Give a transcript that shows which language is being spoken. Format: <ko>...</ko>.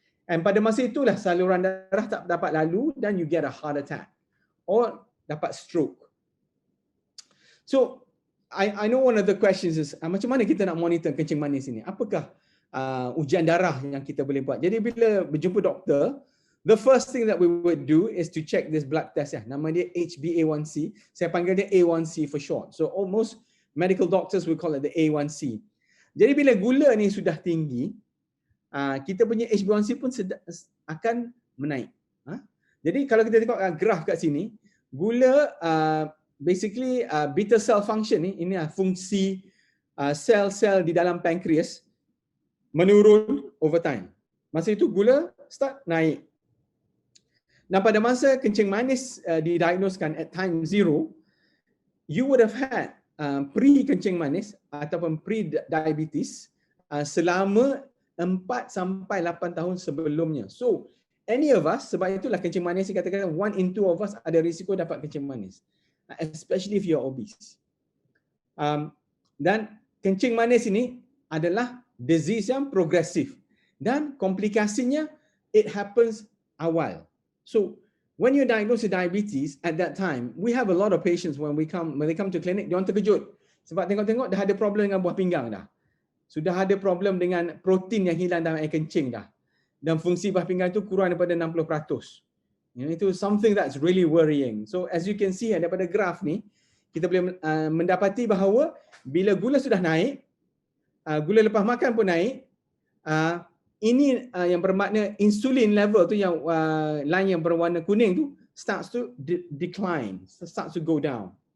<ms>And pada masa itulah saluran darah tak dapat lalu dan</ms> <en>you get a heart attack</en> <ms>or dapat stroke.</ms> <en>So I know one of the questions is</en> <ms>macam mana kita nak monitor kencing manis ini? Apakah ujian darah yang kita boleh buat? Jadi bila berjumpa doktor,</ms> <en>the first thing that we would do is to check this blood test ya.</en> <ms>Nama dia HbA1c. Saya panggil dia A1c for short.</ms> <en>So almost medical doctors will call it the A1c.</en> <ms>Jadi bila gula ni sudah tinggi, kita punya HbA1c pun akan menaik. Jadi kalau kita tengok graf kat sini, gula basically beta cell function ni, ini fungsi sel-sel di dalam pankreas menurun over time. Masa itu gula start naik. Dan pada masa kencing manis didiagnoskan at time 0,</ms> <en>you would have had</en> <ms>pre-kencing manis ataupun pre-diabetes selama 4 sampai 8 tahun sebelumnya. So,</ms> <en>any of us,</en> <ms>sebab itulah kencing manis dikatakan 1 in 2 of us ada risiko dapat kencing manis.</ms> <en>Especially if you're obese.</en> <ms>Dan kencing manis ini adalah disease yang progresif. Dan komplikasinya,</ms> <en>it happens</en> <ms>awal.</ms> <en>So, when you're diagnosed with diabetes, at that time, we have a lot of patients when they come to clinic,</en> <ms>dia orang terkejut. Sebab tengok-tengok dah ada problem dengan buah pinggang dah. Sudah ada problem dengan protein yang hilang dalam air kencing dah. Dan fungsi buah pinggang itu kurang daripada 60%.</ms> <en>Itu something that's really worrying. So as you can see</en> <ms>daripada graf ni, kita boleh mendapati bahawa bila gula sudah naik, gula lepas makan pun naik, ini yang bermakna insulin level tu yang line yang berwarna kuning tu</ms> <en>starts to decline, starts to go down.</en>